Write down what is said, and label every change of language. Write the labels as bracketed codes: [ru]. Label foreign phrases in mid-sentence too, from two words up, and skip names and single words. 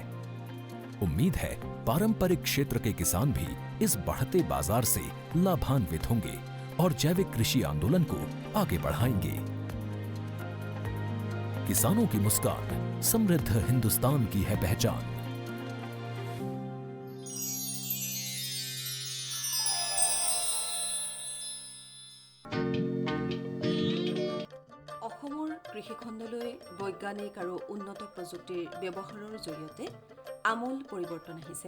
[hi] उम्मीद है पारंपरिक क्षेत्र के किसान भी इस बढ़ते बाजार से लाभान्वित होंगे और जैविक कृषि आंदोलन को आगे बढ़ाएंगे। किसानों की मुस्कान समृद्ध हिंदुस्तान की है पहचान। [as] অসমৰ কৃষিখণ্ডলৈ বৈজ্ঞানিক আৰু উন্নত প্ৰযুক্তিৰ ব্যৱহাৰৰ জৰিয়তে আমূল পৰিৱৰ্তন আহিছে।